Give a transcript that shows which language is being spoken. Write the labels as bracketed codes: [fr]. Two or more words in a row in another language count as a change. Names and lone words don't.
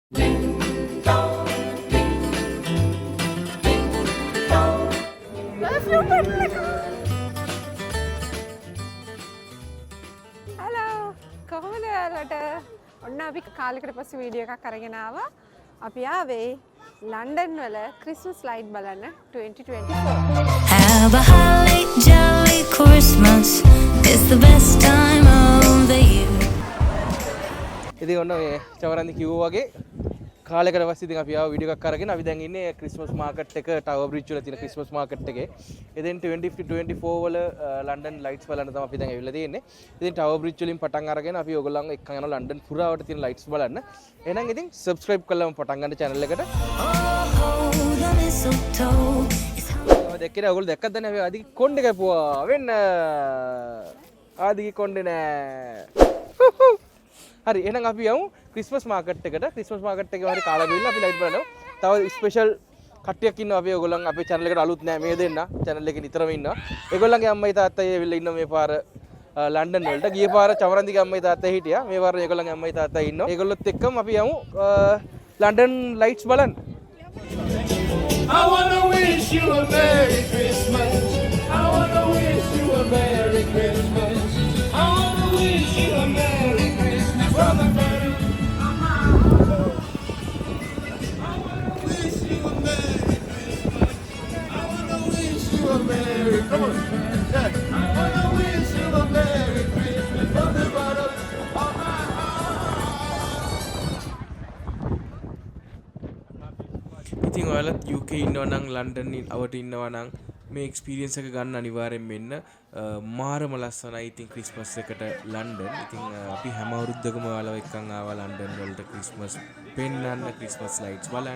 [si] හලෝ කොහොමද ඔයාලට? ඔන්න අපි කාලෙකට පස්සේ වීඩියෝ එකක් අරගෙන ආවා. අපි ආවේ ලන්ඩන් වල [en] Christmas light [si] බලන්න 2024. [en] Have a holly jolly Christmas. It's the best time of the year. [si] ඉතින් ඔන්න මේ චවරන්දි කිව්වා වගේ කාලයකට පස්සේ ඉතින් අපි ආව වීඩියෝ එකක් අරගෙන අපි දැන් ඉන්නේ [en] Christmas market [si] එක ටවර් බ්‍රිජ් වල තියෙන [en] Christmas market [si] එකේ. ඉතින් 2024 වල ලන්ඩන් ලයිට්ස් බලන්න තමයි අපි දැන් ඇවිල්ලා තියෙන්නේ. ඉතින් ටවර් බ්‍රිජ් වලින් පටන් අරගෙන අපි ඔයගොල්ලන් එක්කන් යනවා ලන්ඩන් පුරාවට තියෙන ලයිට්ස් බලන්න. එහෙනම් ඉතින් subscribe කරලාම පටන් ගන්න channel එකට. [en] Oh, the mistletoe is hung. [si] දැක්කේ ඔයගොල්ලෝ දැක්කද නැහැ අපි ආදි කොණ්ඩේ කැපුවා වෙන්න. ආදි කොණ්ඩේ නෑ. හරි එහෙනම් අපි යමු [en] Christmas market [si] එකට. [en] Christmas market [si] එකේ හරි කාලා බිල්ල අපි ලයිට් බලනවා. තව ස්පෙෂල් කට්ටියක් ඉන්නවා අපි ඔයගොල්ලන් අපේ channel එකට අලුත් නෑ මේ දෙන්න. channel එකේ නිතරම ඉන්නවා. ඒගොල්ලන්ගේ අම්මයි තාත්තයි ඇවිල්ලා ඉන්නවා මේ පාර ලන්ඩන් වලට. ගිය පාර චවරන්දිගේ අම්මයි තාත්තයි හිටියා. මේ පාර ඒගොල්ලන්ගේ අම්මයි තාත්තයි ඉන්නවා. ඒගොල්ලොත් එක්කම අපි යමු ලන්ඩන් ලයිට්ස් බලන්න. [en] I wanna wish you a Merry Christmas. I wanna wish you a Merry Christmas. I wanna wish you a Merry Christmas from the bottom of my heart. I wanna wish you a Merry Christmas. I wanna wish you a Merry Christmas. I wanna wish you a Merry Christmas from the bottom of my heart. [si] ඉතින් ඔයාලත් UK ඉන්නවා නම් ලන්ඩන් අවට ඉන්නවා නම් මේ එක්ස්පීරියන්ස් එක ගන්න අනිවාර්යෙන් වෙන්න. මාරම ලස්සනයි ඉතින් ක්‍රිස්මස් එකට ලන්ඩන්. ඉතින් අපි හැම අවුරුද්දකම ඔයාලව එක්කන් ආවා ලන්ඩන් වලට ක්‍රිස්මස් පෙන්නන්න, [en] Christmas lights [si] බලන්න.